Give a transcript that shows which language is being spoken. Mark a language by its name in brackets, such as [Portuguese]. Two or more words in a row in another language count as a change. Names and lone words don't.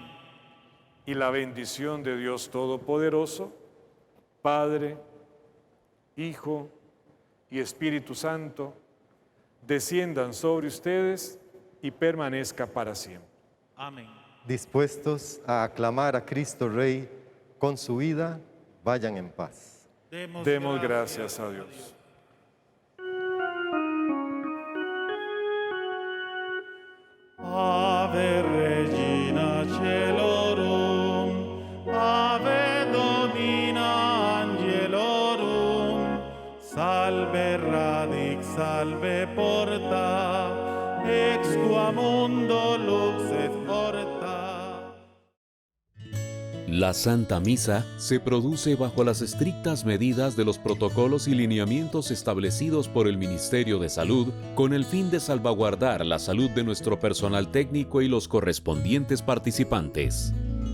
[Spanish] Y la bendición de Dios Todopoderoso, Padre, Hijo y Espíritu Santo, desciendan sobre ustedes y permanezca para siempre. Amén. Dispuestos a aclamar a Cristo Rey con su vida, vayan en paz. Demos gracias a Dios. [Latin] Ave Regina Celorum, Ave Domina Angelorum, Salve Radix, Salve Porta, ex qua mundo lux et porta. [Spanish] La Santa Misa se produce bajo las estrictas medidas de los protocolos y lineamientos establecidos por el Ministerio de Salud con el fin de salvaguardar la salud de nuestro personal técnico y los correspondientes participantes.